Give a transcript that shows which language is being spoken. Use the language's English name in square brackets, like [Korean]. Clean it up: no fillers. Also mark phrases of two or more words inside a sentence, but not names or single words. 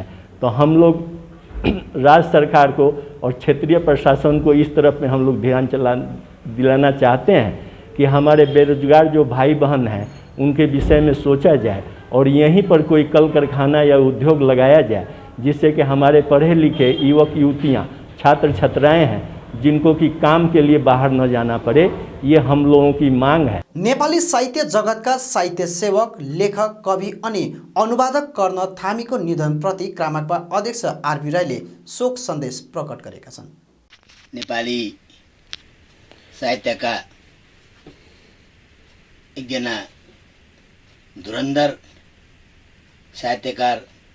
[Hindi] तो हम लोग राज्य सरकार को और क्षेत्रीय प्रशासन को इस तरफ में हम लोग ध्यान दिलाना चाहते हैं कि हमारे बेरोजगार जो भाई बहन हैं उनके विषय में सोचा जाए और यहीं पर कोई कल कारखाना या उद्योग लगाया जाए जिससे कि हमारे पढ़े लिखे युवक युवतियाँ, छात्र छात्राएँ हैं जिनको कि काम के लिए बाहर न जाना पड़े, ये हम लोगों की मांग है। [Nepali] नेपाली साहित्य जगतका साहित्य सेवक, लेखक, कवि अनि अनुवादक कर्ण थामीको निधनप्रति क्रामाकपा अध्यक्ष आरबी राईले शोक सन्देश प्रकट गरेका छन्। नेपाली साहित्यका एकजना धुरन्धर साहित्यकार